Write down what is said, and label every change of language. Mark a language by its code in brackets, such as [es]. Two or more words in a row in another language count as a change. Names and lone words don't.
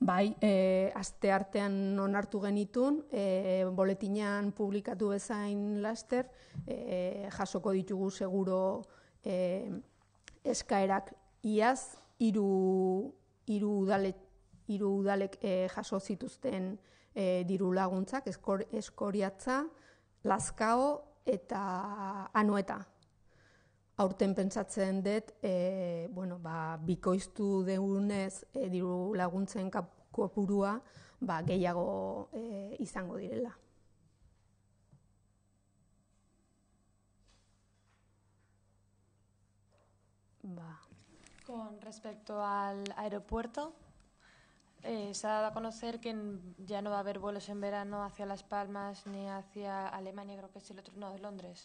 [eu] Bai, asteartean onartu genitun, boletinean publikatu bezain laster, jasoko ditugu seguro eskaerak iaz, hiru udalek jaso zituzten diru laguntzak, Eskoriatza, Lazkao eta Anoeta. Aurten pentsatzen dut, bikoiztu degunez diru laguntzen kopurua gehiago izango direla. [es] Con respecto al aeropuerto, se ha dado a conocer que ya no va a haber vuelos en verano hacia Las Palmas ni hacia Alemania, creo que es el otro, no, de Londres.